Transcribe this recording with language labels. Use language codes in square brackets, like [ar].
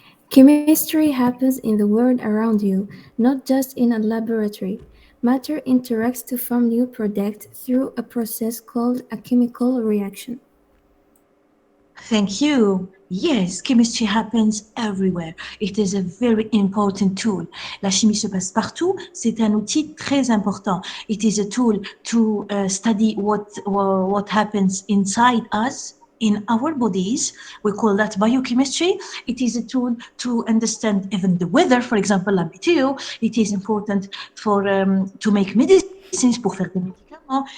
[en] Chemistry happens in the world around you, not just in a laboratory. Matter interacts to form new products through a process called a chemical reaction. Thank you. Yes, chemistry happens everywhere. It is a very important tool. [fr] La chimie se passe partout. C'est un outil très important. [en] It is a tool to study what happens inside us, in our bodies. We call that biochemistry. It is a tool to understand even the weather, for example, la météo. It is important for to make medicines, [fr] pour faire des médicaments.